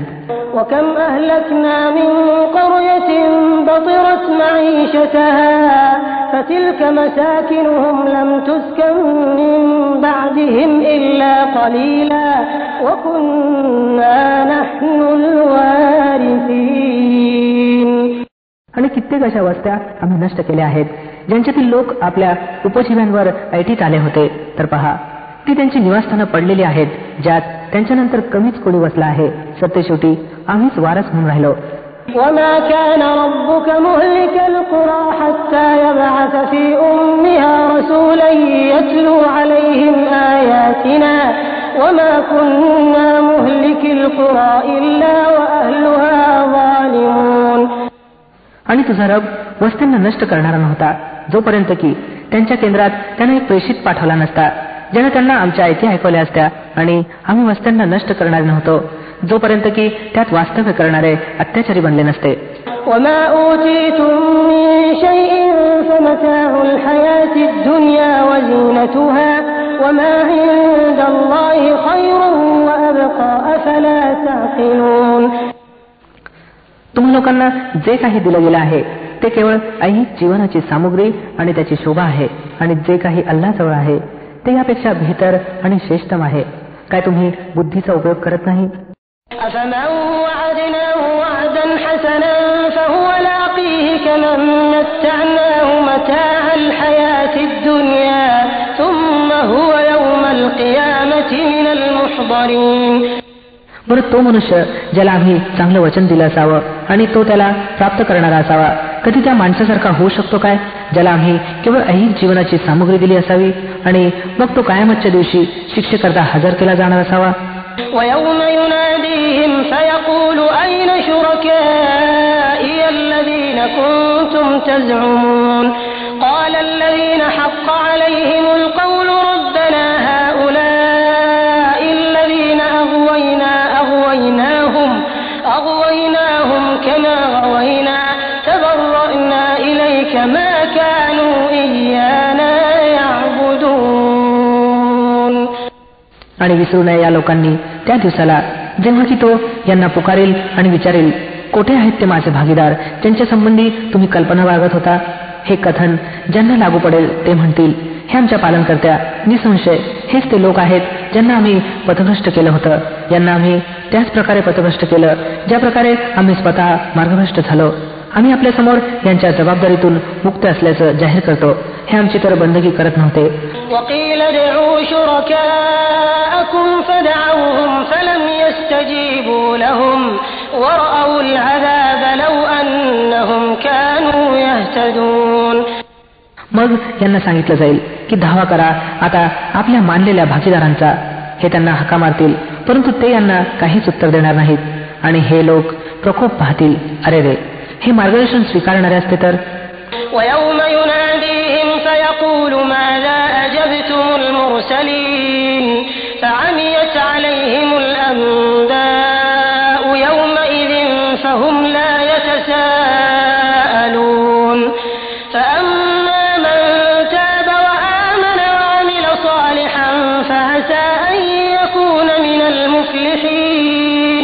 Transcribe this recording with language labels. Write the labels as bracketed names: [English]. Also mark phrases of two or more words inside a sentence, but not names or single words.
[Arabic] وَكَمْ أَهْلَكْنَا مِنْ قَرْيَةٍ بَطِرَتْ مَعِيشَتَهَا فَتِلْكَ مَسَاكِنُهُمْ لَمْ تُسْكَنْ مِنْ بَعْدِهِمْ إِلَّا قَلِيلًا وَكُنَّا نَحْنُ الْوَارِثِينَ [Marathi] आणि कित्येक अशा वस्त्या आम्ही नष्ट केल्या आहेत ज्यांच्यातील लोक आपल्या उपजीव्यांवर ऐटीत आले होते. तर पहा ती त्यांची निवासस्थानं पडलेली आहेत ज्यात त्यांच्यानंतर कमीच कोणी वसला आहे. सत्यशेवटी आम्हीच वारस म्हणून राहिलो. [Arabic] وَمَا كَانَ رَبُّكَ مُهْلِكَ الْقُرَى حَتَّى يَبْعَثَ فِي أُمِّهَا رَسُولًا يَتْلُو عَلَيْهِمْ آيَاتِنَا وَمَا كُنَّا مُهْلِكِي الْقُرَى إِلَّا وَأَهْلُهَا ظَالِمُونَ [Marathi] आणि तुझा रब वस्त्यांना नष्ट करणारा नव्हता जोपर्यंत की त्यांच्या केंद्रात त्याने एक प्रेषित पाठवला नसता ज्याने त्यांना आमच्या आयती ऐकवल्या असत्या, आणि आम्ही वस्त्यांना नष्ट करणार नव्हतो जोपर्यंत की त्यात वास्तव्य करणारे अत्याचारी बनले नसते. [Arabic] وَمَا أُوتِيتُم مِّن شَيْءٍ فَمَتَاعُ الْحَيَاةِ الدُّنْيَا وَزِينَتُهَا وَمَا عِندَ اللَّهِ خَيْرٌ وَأَبْقَىٰ أَفَلَا تَعْقِلُونَ [Marathi] तुम्हा लोकांना जे काही दिलं गेलं आहे ते केवळ ऐहिक जीवनाची सामुग्री आणि त्याची शोभा आहे, आणि जे काही अल्लाहजवळ आहे ते यापेक्षा बेहतर आणि श्रेष्ठम आहे. काय तुम्ही बुद्धीचा उपयोग करत नाही? [Arabic] أَفَمَنْ وَعَدْنَاهُ وَعْدًا حَسَنًا فَهُوَ لَاقِيهِ كَمَنْ مَتَّعْنَاهُ مَتَاعَ الْحَيَاةِ الدُّنْيا ثُمَّ هُوَ يَوْمَ الْقِيَامَةِ مِنَ الْمُحْضَرِينَ [Marathi] बरं तो मनुष्य ज्याला आम्ही चांगलं वचन दिलं असावं आणि तो त्याला प्राप्त करणारा असावा कधी त्या माणसासारखा होऊ शकतो काय ज्याला आम्ही केवळ ऐहिक जीवनाची सामुग्री दिली असावी आणि मग तो कायमतच्या दिवशी शिक्षेकरता हजर केला जाणार असावा. [Arabic] وَيَوْمَ يُنَادِيهِمْ فَيَقُولُ أَيْنَ شُرَكَائِيَ الَّذِينَ كُنتُمْ تزعمون قال الذين حق عليهم القول ربنا هؤلاء الذين أغويناهم كما غوينا تبرأنا إليك ما كانوا إيانا يعبدون. [Marathi] आणि विसरू नये या लोकांनी त्या दिवसाला जेव्हा की तो यांना पुकारेल आणि विचारेल, कोठे आहेत ते माझे भागीदार ज्यांच्या संबंधी तुम्ही कल्पना बाळगत होता. हे कथन ज्यांना लागू पडेल ते म्हणतील, हे आमच्या पालनकर्त्या, निसंशय हेच ते लोक आहेत ज्यांना आम्ही पथभ्रष्ट केलं होतं. यांना आम्ही त्याच प्रकारे पथभ्रष्ट केलं ज्या प्रकारे आम्ही स्वतः मार्गभ्रष्ट झालो. आम्ही आपल्या समोर यांच्या जबाबदारीतून मुक्त असल्याचं जाहीर करतो. हे आमची तर बंदगी करत नव्हते. [Arabic] وقيل ادعوا شركاءكم فدعوهم فلم يستجيبوا لهم ورأوا العذاب لو أنهم كانوا يهتدون. [Marathi] मग यांना सांगितलं जाईल की धावा करा आता आपल्या मानलेल्या भागीदारांचा. हे त्यांना हाका मारतील परंतु ते यांना काहीच उत्तर देणार नाहीत आणि हे लोक प्रकोप पाहतील. अरे रे, हे मार्गदर्शन स्वीकारणारे असते तर. [Arabic] ويوم يناديهم فيقول ماذا أجبتم المرسلين فعميت عليهم الأنباء يومئذ فهم لا يتساءلون فأما من تاب وآمن وعمل صالحا فعسى أن يكون من المفلحين.